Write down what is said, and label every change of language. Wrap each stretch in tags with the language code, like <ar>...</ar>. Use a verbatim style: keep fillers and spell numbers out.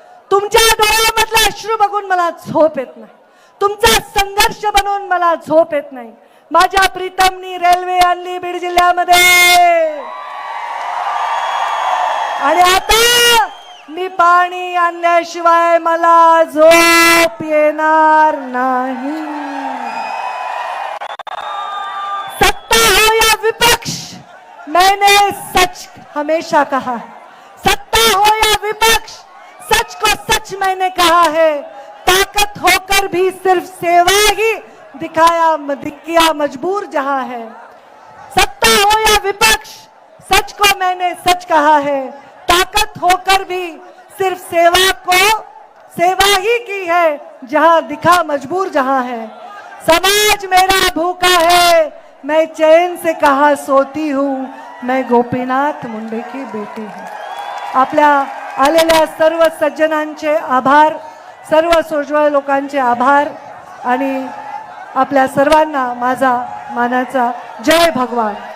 <mr>तुमच्या डोळ्यामधला अश्रू बघून मला झोप येत नाही, तुमचा संघर्ष बनवून मला झोप येत नाही. माझ्या प्रीतमनी रेल्वे आणली बीड जिल्ह्यामध्ये आणि आता मी पाणी आणल्याशिवाय मला झोप येणार नाही.</mr> <hi>सत्ता हो या विपक्ष, मैंने सच हमेशा कहा है. सत्ता हो या विपक्ष, सच को सच मैंने कहा है. ताकत होकर भी सिर्फ सेवा ही दिखाया दिखिया मजबूर जहां है. सत्ता हो या विपक्ष, सच को मैंने सच कहा है. ताकत होकर भी सिर्फ सेवा को सेवा ही की है जहां दिखा मजबूर जहां है। समाज मेरा भूखा है, मैं चैन से कहां सोती हूँ, मैं गोपीनाथ मुंडे की बेटी हूँ।</hi> <mr>आपल्या आलेल्या सर्व सज्जनांचे आभार, सर्व सोज्वळ लोकांचे आभार आणि आपल्या सर्वांना माझा मानाचा जय भगवान.</mr>